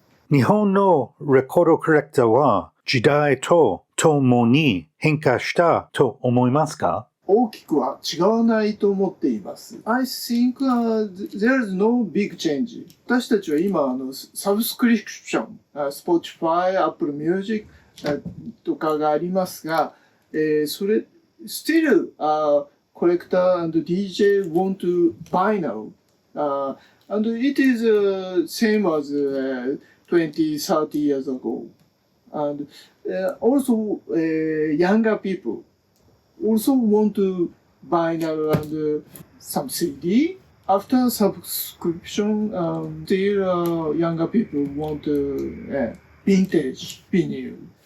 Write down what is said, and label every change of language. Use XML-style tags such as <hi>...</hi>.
<ja>日本のレコードコレクターは時代とともに変化したと思いますか？大きくは違わないと思っています。</ja> <en>I think there is no big change.</en> <ja>私たちは今、サブスクリプション、Spotify, Apple Music とかがありますが、それ、</ja> <en>still, collector and DJ want to buy now. And it is same as 20, 30 years ago. And also, younger people also want to buy now and some CD. After subscription, still younger people want vintage vinyl.</en>